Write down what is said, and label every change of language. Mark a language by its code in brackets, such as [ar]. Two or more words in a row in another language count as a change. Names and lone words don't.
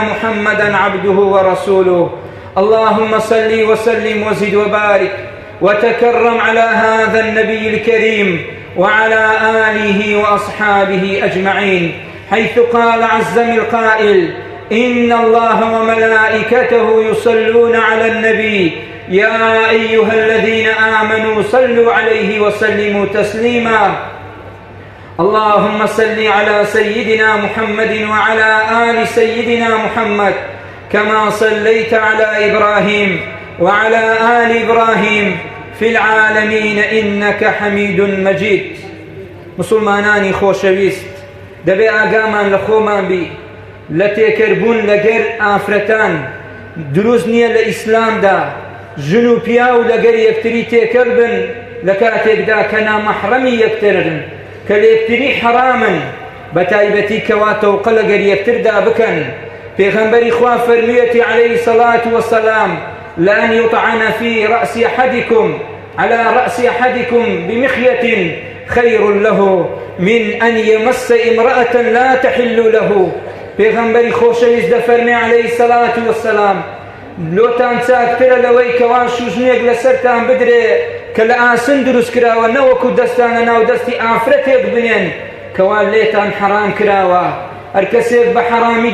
[ar] محمدا عبده ورسوله اللهم صل وسلم وزد وبارك وتكرم على هذا النبي الكريم وعلى آله وأصحابه أجمعين حيث قال عز من القائل إن الله وملائكته يصلون على النبي يا أيها الذين آمنوا صلوا عليه وسلموا تسليما اللهم صل على سيدنا محمد وعلى آل سيدنا محمد كما صليت على إبراهيم وعلى آل إبراهيم في العالمين إنك حميد مجيد [ckb] مسلمانانی خۆشەویست دەبێ ئاگامان لە خۆمان بی لە تێکەربوون لەگەر ئافرەتان دروست نییە لە ئیسلامدا ژن و پیا و لەگەر یەکتری تێکەڵ بن لە کاتێکدا کە نامەحرەمی یەکترن کە لە یەکتری حەرامن بە تایبەتی کەوا تەوقە لەگەر یەکتردا بکەن پێغەمبەری خوا فەرموویەتی [ar] عەلەیهی سەڵات وەسەلام لأن يطعن في رأس أحدكم على رأس أحدكم بمخية خير له من أن يمس امرأة لا تحل له [ckb] پیغمبری خۆشەویست دەفەرمێ [ar] عەلەیهی سەڵات وەسەلام [ckb] لۆتان چاکترە لەوەی کەوا شوژنێک لەسەرتان بدرێ کە لە ئاسن دروست کراوە نەوەکو دەستان لە ناو دەستی ئافرەتێک بنێن کەوا لێتان حەرام کراوە هەر کەسێک بە حەرامی